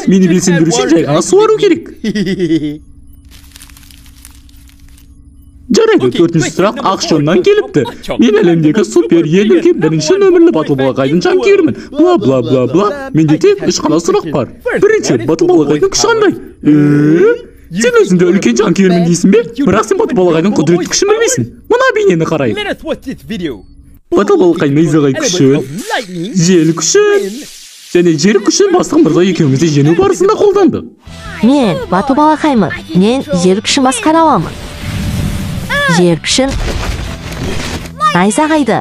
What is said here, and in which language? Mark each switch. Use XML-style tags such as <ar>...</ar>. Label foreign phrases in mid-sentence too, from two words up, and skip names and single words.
<kk>Мені белсендіру үшін жай ғана суару керек. Жарайды, төртінші сұрақ Ақшоннан келіпті. Мен әлемдегі супер ең үлкен бірінші нөмірлі батыл балақайдың жанкүйерімін. Бла. Менде тек 3 қана сұрақ бар. Бірінші, батыл балақайдың күші қандай? Сен өзіңді үлкен жанкүйермін дейсің бе? Бірақ сен батыр балақайдың құдіретті күшін білмейсің. Мына бейнені қарайық.</kk> <en>Let us watch this video.</en> <kk>Батыр балақай найзағай күшін, жел күшін және жер күшін бастық мырза екеумізді жеңу барысында қолданды. Мен батыр балақаймын. Мен жер күшін басқара аламын. Жер күшін найзағайды.</kk>